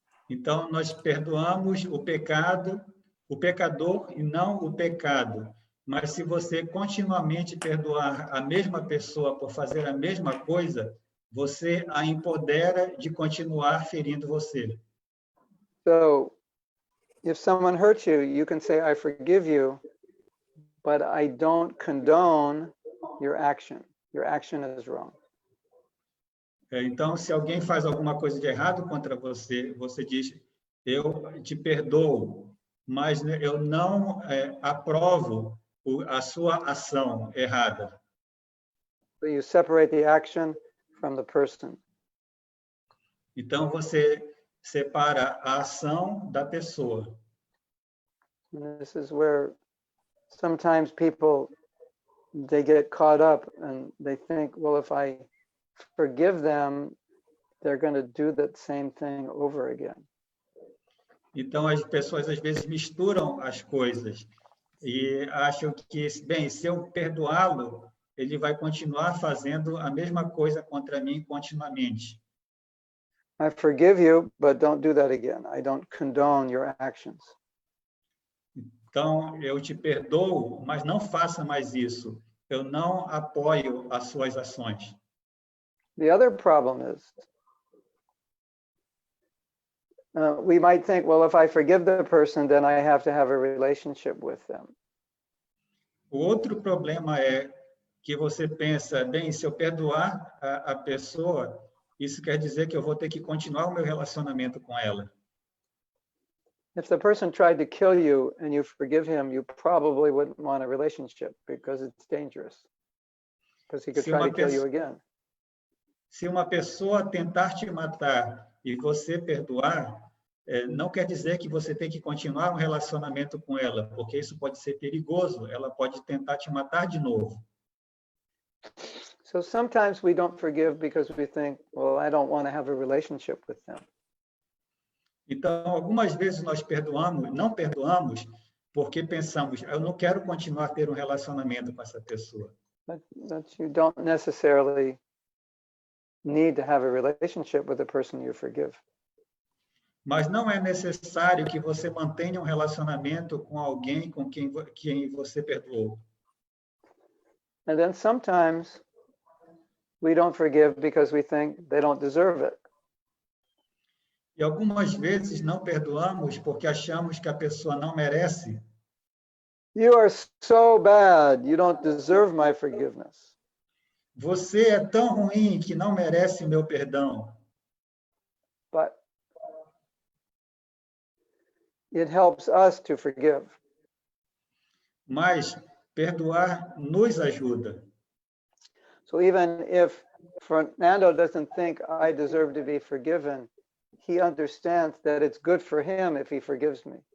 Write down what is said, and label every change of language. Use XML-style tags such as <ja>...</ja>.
<pt>Então, nós perdoamos o pecado, o pecador e não o pecado. Mas se você continuamente perdoar a mesma pessoa por fazer a mesma coisa, você a empodera de continuar ferindo você.</pt> <en>So, if someone hurts you, you can say, I forgive you, but I don't condone your action. Your action is wrong.</en> <pt>Então, se alguém faz alguma coisa de errado contra você, você diz, eu te perdoo, mas eu não aprovo a sua ação errada.</pt> <en>So you separate the action from the person.</en> <pt>Então, você separa a ação da pessoa.</pt> <en>And this is where sometimes people, they get caught up and they think, well, if I forgive them, they're going to do that same thing over again.</en> <pt>Então, as pessoas às vezes misturam as coisas e acham que, bem, se eu perdoá-lo, ele vai continuar fazendo a mesma coisa contra mim continuamente.</pt> <en>I forgive you, but don't do that again. I don't condone your actions.</en> <pt>Então, eu te perdoo, mas não faça mais isso. Eu não apoio as suas ações.</pt> <en>The other problem is, we might think, well, if I forgive the person, then I have to have a relationship with them.</en> <pt>O outro problema é que você pensa, bem, se eu perdoar a pessoa, isso quer dizer que eu vou ter que continuar o meu relacionamento com ela.</pt> <en>If the person tried to kill you and you forgive him, you probably wouldn't want a relationship because it's dangerous. Because he could try to kill you again.</en> <pt>Se uma pessoa tentar te matar e você perdoar, não quer dizer que você tem que continuar um relacionamento com ela, porque isso pode ser perigoso, ela pode tentar te matar de novo.</pt> <en>So sometimes we don't forgive because we think, well, I don't want to have a relationship with them.</en> <pt>Então, algumas vezes nós não perdoamos, porque pensamos, eu não quero continuar a ter um relacionamento com essa pessoa.</pt> <en>But you don't necessarily need to have a relationship with the person you forgive.</en> <pt>Mas não é necessário que você mantenha um relacionamento com alguém com quem você perdoou.</pt> <en>And then sometimes we don't forgive because we think they don't deserve it.</en> <pt>E algumas vezes não perdoamos porque achamos que a pessoa não merece.</pt> <en>You are so bad, you don't deserve my forgiveness.</en> <pt>Você é tão ruim que não merece meu perdão.</pt> <en>But it helps us to forgive.</en> <pt>Mas perdoar nos ajuda.</pt> <en>So even if Fernando doesn't think I deserve to be forgiven, he understands that it's good for him if he forgives me.</en>